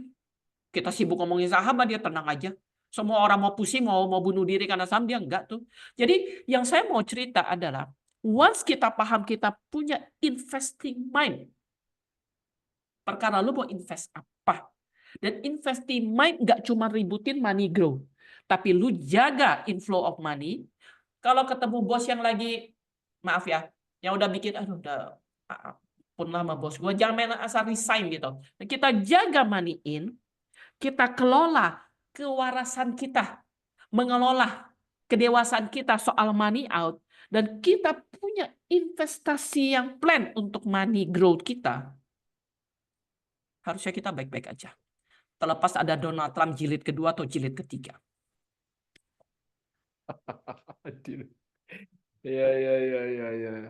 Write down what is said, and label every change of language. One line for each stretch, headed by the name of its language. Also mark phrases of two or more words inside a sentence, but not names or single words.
Indonesian: Kita sibuk ngomongin saham, dia tenang aja. Semua orang mau pusing, mau bunuh diri karena saham, dia enggak tuh. Jadi yang saya mau cerita adalah, once kita paham kita punya
English: investing mind,
Indonesian: perkara lu mau invest apa. Dan
English: investing mind
Indonesian: nggak cuma ributin
English: money grow.
Indonesian: Tapi lu jaga
English: inflow of money.
Indonesian: Kalau ketemu bos yang lagi, maaf ya, yang udah bikin, aduh udah pun lama bos gue, jangan main asal resign gitu. Kita jaga
English: money in,
Indonesian: kita kelola kewarasan kita, mengelola kedewasaan kita soal
English: money out,
Indonesian: dan kita punya investasi yang plan untuk
English: money growth
Indonesian: kita, harusnya kita baik-baik aja. Terlepas ada Donald Trump jilid kedua atau jilid ketiga. Ya.